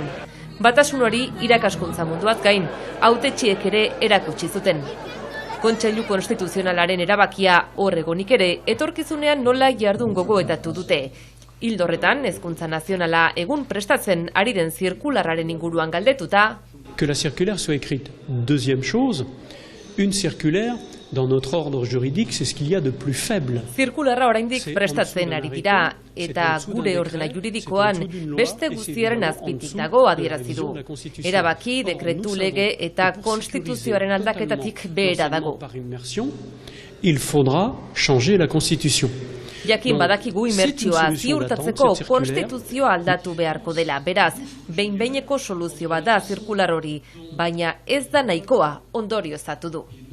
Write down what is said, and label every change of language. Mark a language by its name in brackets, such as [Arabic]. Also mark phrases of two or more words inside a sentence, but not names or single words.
[Basque] Batasun hori irakaskuntza munduaz gain, hautetxiek ere erakutsi zuten. Kontseilu Konstituzionalaren erabakia horregonik ere, etorkizunean nola jardun gogoetatu dute. Hildorretan, Hezkuntza Nazionala egun prestatzen ari den zirkularraren inguruan galdetuta. [French] Que la circulaire soit écrite. Deuxième chose, une circulaire, dans notre ordre juridique, c'est ce qu'il y a de plus faible. [Basque] Zirkularra oraindik prestatzen ari dira, eta gure ordena juridikoan beste guztiaren azpitik dago adierazi du. Erabaki, dekretu, lege eta konstituzioaren aldaketatik behera dago. [French] Il faudra changer la Constitution. [Basque] Jakin badakigu imertsioa ziurtatzeko konstituzioa aldatu beharko dela, beraz, behin-behineko soluzio bat da zirkular hori, baina ez da nahikoa ondorioztatu du.